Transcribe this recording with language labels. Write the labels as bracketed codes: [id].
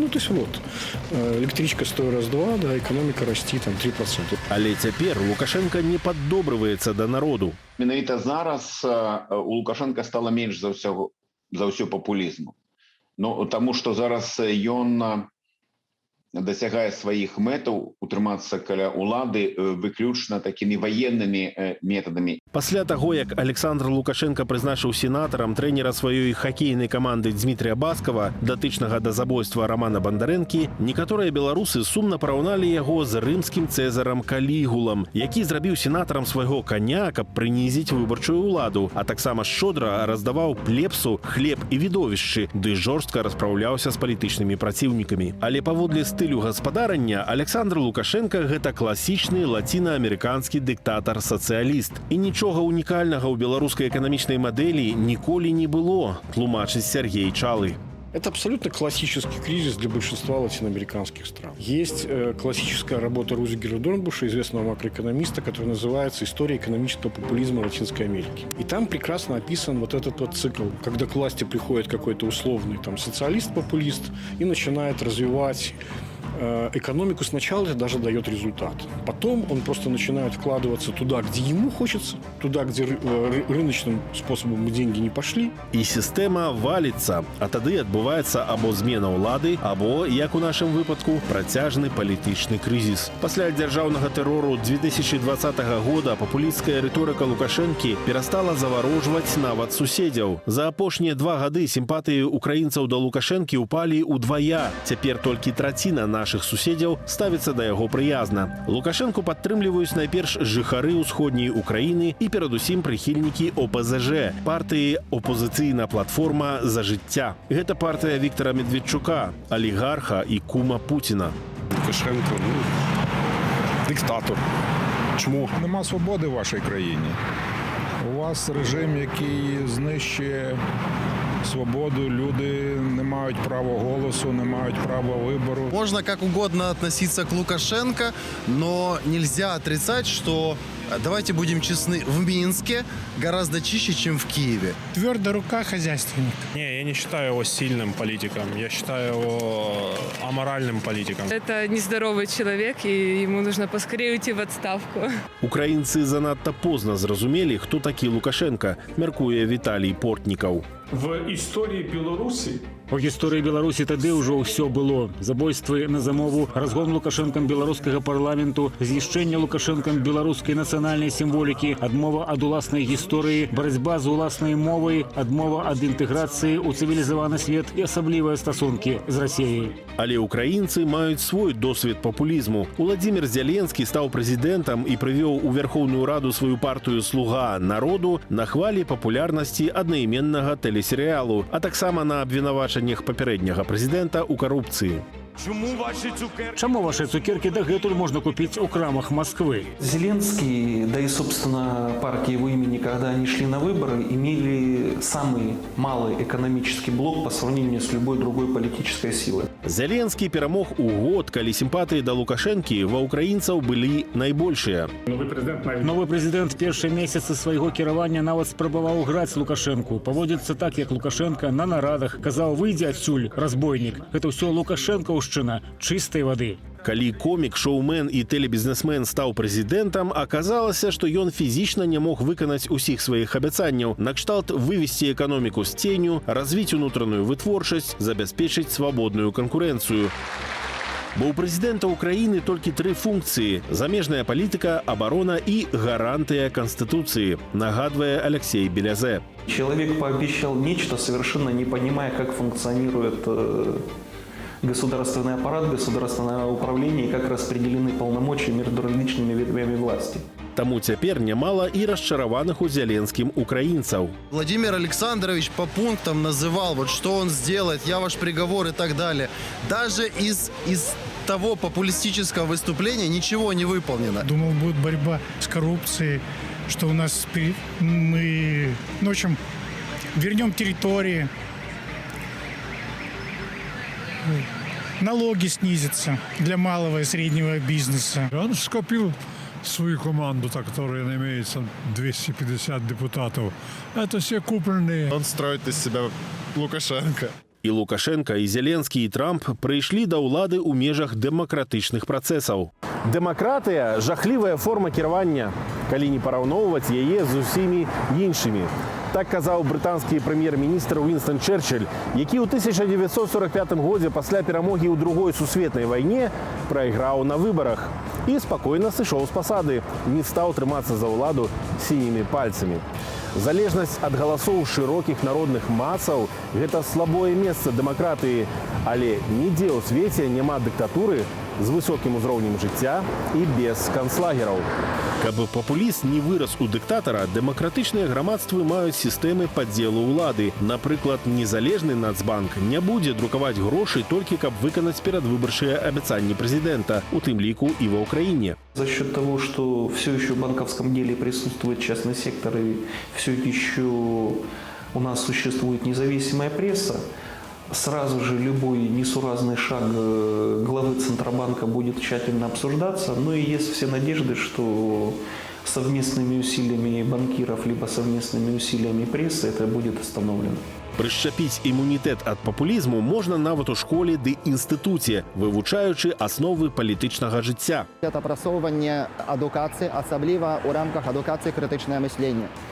[ru] Ну, то есть вот, электричка стоит раз-два, да, экономика расти там 3%. [be] Але цяпер Лукашенко не паддобрываецца да народу. Менавіта зараз у Лукашенка стала менш за ўсё папулізму. Ну, таму што зараз ён дасягае сваіх мэтаў утрымацца каля ўлады выключна такімі ваеннымі метадамі. Пасля таго, як Александр Лукашенко прызначыў сенатарам трэнера сваёй хакейнай каманды Дмітрия Баскова, датычнага да забойства Романа Бандарэнкі, некаторыя беларусы сумна параўналі яго з рымскім цэзарам Калігулам, які зрабіў сенатарам свайго каня, каб прынізіць выбарчую ўладу, а таксама шчодра раздаваў плебсу хлеб і відовішчы, ды жорстка распраўляўся з палітычнымі праціўнікамі. Але паводле стылю гаспадарання Александр Лукашенко – гэта класічны лацінаамерыканскі дыктатар-сацыяліст. І нічога унікальнага ў беларускай эканамічнай мадэлі ніколі не было, тлумачыць Сергей Чалы. [ru] Это абсолютно классический кризис для большинства латиноамериканских стран. Есть классическая работа Рузигера Дорнбуша, известного макроэкономиста, которая называется «История экономического популизма Латинской Америки». И там прекрасно описан вот этот вот цикл, когда к власти приходит какой-то условный там социалист-популист и начинает развивать экономику. Сначала это даже дает результат. Потом он просто начинает вкладываться туда, где ему хочется, туда, где рыночным способом деньги не пошли. И система валится, [be] а тады адбываецца або змена ўлады, або, як у нашым выпадку, працяжны палітычны крызіс. Пасля дзяржаўнага тэрору 2020 года папулісцкая рыторыка Лукашэнкі перастала заварожваць нават суседзяў. За апошнія 2 гады сімпатыі украінцаў да Лукашэнкі ўпалі ўдвая. Цяпер толькі траціна наших суседзяў ставіцца да яго прыязна. Лукашэнку падтрымліваюць найперш жыхары ўсходняй Украіны і перадусім прыхільнікі ОПЗЖ, партыі «Опозіцыйна платформа за жыцця». Гэта партыя Віктора Медведчука, алігарха і кума Путіна. [uk] Лукашенко, диктатор. Чому? Нема свободи в вашій країні. У вас режим, який знищує свободу, люди не мають права голосу, не мають права вибору. [ru] Можно как угодно относиться к Лукашенко, но нельзя отрицать, что, давайте будем честны, в Минске гораздо чище, чем в Киеве. Твердая рука хозяйственник. Не, я не считаю его сильным политиком, я считаю его аморальным политиком. Это нездоровый человек, и ему нужно поскорее уйти в отставку. [be] Украінцы занадта позна зразумелі, хто такі Лукашенко, мяркуе Віталій Портнікаў. [uk] В історії Білорусі [be] У гісторыі Беларусі тады ўжо ўсё было. Забойствы на замову, разгон Лукашэнкам беларускага парламенту, знішчэнне Лукашэнкам беларускай нацыянальнай сімволікі, адмова ад уласнай гісторыі, барацьба з уласнай мовай, адмова ад інтэграцыі ў цывілізаваны свет і асаблівыя стасункі з Расіяй. Але украінцы маюць свой досвед папулізму. Уладзімір Зеленскі стаў прэзідэнтам і прывёў у Верхоўную Раду сваю партыю «Слуга народу» на хвалі папулярнасці аднайменнага тэлесерыялу, а таксама на абвінавачаннях папярэдняга прэзідэнта ў карупцыі. Чаму ваши цукерки дагэтуль можно купить у крамах Москвы? [ru] Зеленский, да и, собственно, партия его имени, когда они шли на выборы, имели самый малый экономический блок по сравнению с любой другой политической силой. [be] Зеленскі перамог у год, калі сімпатыі да Лукашэнкі ва ўкраінцаў былі найбольшыя. Новый президент першыя месяцы свайго кіравання нават спрабаваў граць Лукашэнку. Паводзіцца так, як Лукашенко на нарадах казаў: «Выйдзі адсюль, разбойнік». Гэта ўсё Лукашэнкаўшчына чыстай вады. Калі комік, шоумен і тэлебізнесмен стаў прэзідэнтам, аказалася, што ён фізічна не мог выканаць усіх сваіх абяцанняў. Накшталт вывесці эканоміку з ценю, развіць унутраную вытворчасць, забяспечыць свабодную канкурэнцыю. Бо ў прэзідэнта ўкраіны толькі 3 функцыі – замежная палітыка, абарона і гарантыя Конституцыі, нагадвае Алексей Белязе. [ru] Человек пообещал нечто, совершенно не понимая, как функционирует государственный аппарат, государственное управление и как распределены полномочия между различными ветвями власти. [be] Таму цяпер нямала і расчараваных у Зеленскім украінцаў. [ru] Владимир Александрович по пунктам называл, вот что он сделает, я ваш приговор и так далее. Даже из того популистического выступления ничего не выполнено. Думал, будет борьба с коррупцией, что у нас мы, в общем, вернем территории, налоги снизятся для малого и среднего бизнеса. Он скопил свою команду, которая имеется 250 депутатов. Это все купленные. Он строит из себя Лукашенко. [be] І Лукашенка, і Зеленскі, і Трамп прыйшлі да ўлады ў межах дэмакратычных працэсаў. Дэмакратыя – жахлівая форма кіравання, калі не параўноўваць яе з усімі іншымі. Так казаў брытанскі прэм'ер-міністр Уінстон Чэрчыль, які ў 1945 годзе пасля перамогі ў Другой сусветнай вайне прайграў на выбарах і спакойна сышоў з пасады, не стаў трымацца за ўладу сінімі пальцамі. Залежнасць ад галасоў шырокіх народных масаў – гэта слабое месца дэмакратыі, але нідзе ў свеце няма дыктатуры з высокім узроўнем жыцця і без канцлагераў. Каб папуліст не вырас у дыктатара, дэмакратычныя грамадствы маюць сістэмы падзелу ўлады. Напрыклад, незалежны Нацбанк не будзе друкаваць грошы толькі каб выканаць перадвыбарчыя абяцанні прэзідэнта, у тым ліку і ва ўкраіне. [ru] За счет того, что все еще в банковском деле присутствует частный сектор и все еще у нас существует независимая пресса, сразу же любой несуразный шаг главы Центробанка будет тщательно обсуждаться. Но и есть все надежды, что совместными усилиями банкиров либо совместными усилиями прессы это будет остановлено. [be] Прышчапіць імунітэт ад папулізму можна нават у школе ды інстытуце, вывучаючы асновы палітычнага жыцця. Это прасоўванне адукацыі, асабліва ў рамках адукацыі крытычнае мысленне.